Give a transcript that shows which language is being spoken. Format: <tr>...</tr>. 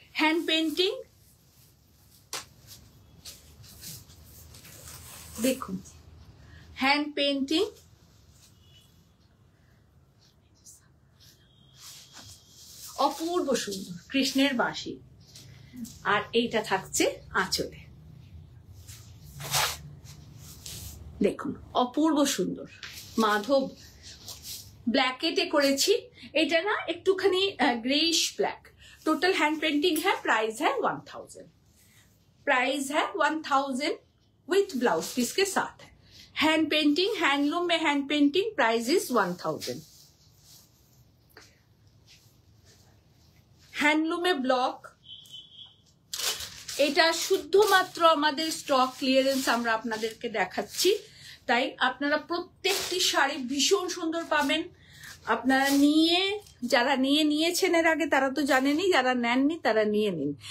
<bn>Hand painting দেখুন, hand painting, অপূর্ব সুন্দর কৃষ্ণের বাঁশি। আর এইটা থাকছে আঁচলে, দেখুন অপূর্ব সুন্দর মাধব ব্ল্যাকেটে করেছি। এটা না একটুখানি greyish black.</bn> <hi>Total hand painting है, प्राइस है 1000। प्राइस है 1000 विथ ब्लाउज पीस के साथ है। हैंड पेंटिंग, हैंडलूम में hand painting,</hi> <en>Price is 1000।</en> <bn>হ্যান্ডলুমে block, এটা শুধুমাত্র আমাদের স্টক ক্লিয়ারেন্স আমরা আপনাদেরকে দেখাচ্ছি, তাই আপনারা প্রত্যেকটি শাড়ি ভীষণ সুন্দর পাবেন। আপনারা যারা নিয়েছেন এর আগে তারা তো জানেনই, যারা নেননি তারা নিয়ে নিন।</bn>